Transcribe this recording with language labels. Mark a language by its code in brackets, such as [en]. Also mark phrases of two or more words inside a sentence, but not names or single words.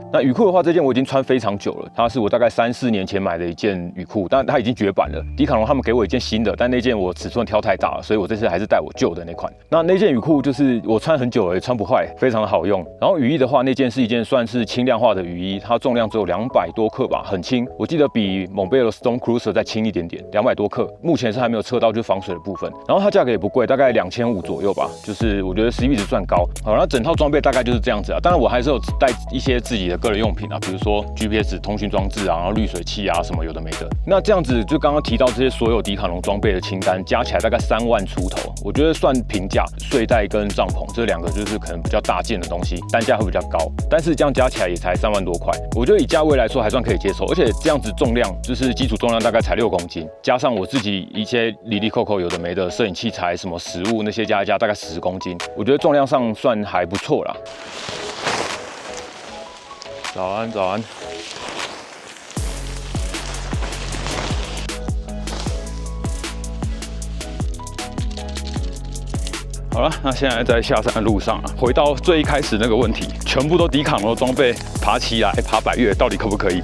[zh] 那雨褲的話，這件我已經穿非常久了，它是我大概3-4年前買的一件雨褲，但它已經絕版了。迪卡儂他們給我一件新的，但那件我尺寸挑太大了，所以我這次還是帶我舊的那款。那件雨褲就是我穿很久了，也穿不壞，非常的好用。然後雨衣的話，那件是一件算是輕量化的雨衣，它重量量只有200多克吧，很輕。我记得比蒙貝尔 Stone Cruiser 再輕一點點，200多克。目前是還沒有測到就是防水的部分。然後它價格也不貴，大概2500左右吧，就是我覺得 CP 值算高。好，那整套裝備大概就是這樣子啊。當然我還是有帶一些自己的個人用品啊，比如說 GPS 通訊裝置啊，然後濾水器啊什麼有的沒的。那這樣子就剛剛提到這些所有迪卡儂裝備的清單加起來大概3萬出頭，我覺得算平價。睡袋跟帳篷這2個就是可能比較大件的東西，單價會比較高，但是這樣加起來也才3萬多塊，我覺得以價位來說還算可以接受。而且這樣子重量就是基礎重量大概才6公斤，加上我自己一些里里扣扣有的沒的攝影器材什麼食物那些加一加大概10公斤，我覺得重量上算還不錯啦。早安，早安。好了，那現在在下山的路上啊，回到最一開始那個問題，全部都迪卡儂的裝備，爬起來、爬百岳到底可不可以？